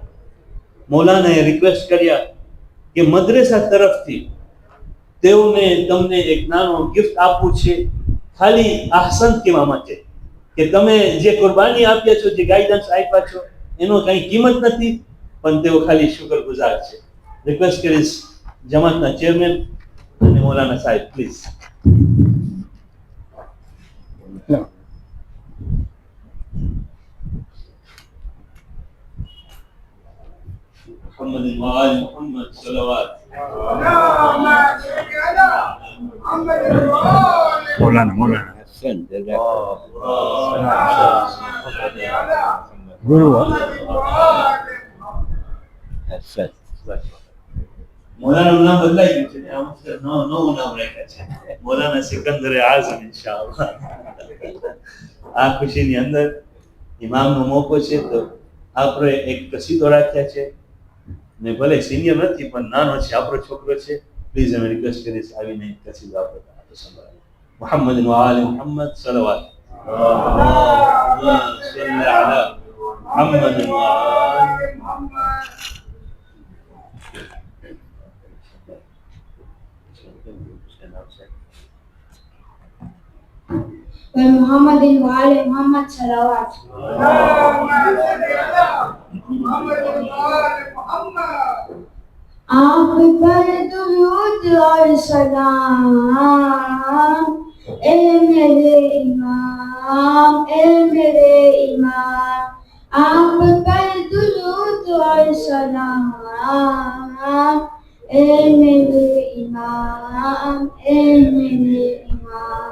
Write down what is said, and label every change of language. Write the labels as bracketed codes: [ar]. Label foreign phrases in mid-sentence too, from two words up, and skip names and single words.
[gu] મૌલાનાએ રિક્વેસ્ટ કર્યા કે મદ્રેસા તરફથી તમને એક નાનો ગિફ્ટ આપવું છે, ખાલી આહસન કહેવા માટે કે તમે જે કુરબાની આપ્યા છો, જે ગાઈડન્સ આપ્યા છો, એનો કંઈ કિંમત નથી, પણ તેઓ ખાલી શુક્રગુજાર છે. રિક્વેસ્ટ કરીશ જમાતના ચેરમેન અને મૌલાના સાહેબ, પ્લીઝ. [ar] محمد وآل محمد صلوات. مولانا Hassan, ગુરુ Hassan. [gu] મૌલાનાનું નામ બદલાઈ ગયું છે, આ વખતે નવું નામ રાખ્યા છે, મૌલાના સિકંદરે આઝમ ઇન્શાઅલ્લાહ. આ ખુશીની અંદર ઇમામનો મોકો છે તો આપણે એક કસીદો રાખ્યા છે, ને ભલે સિનિયર નથી પણ નાનો છે, આપણો છોકરો છે. પ્લીઝ અમે રિક્વેસ્ટ કરીશ આવીને કસીદો આપણે સંભળાવો. [ar] محمد وآل محمد صلوات. اللهم صل على محمد وآل محمد. محمد وآل محمد صلوات. اللهم صل على محمد وآل محمد. [ur] آپ پر درود اور سلام اے میرے امام، اے میرے امام. آپ پر درود اور سلام اے میرے امام، اے میرے امام.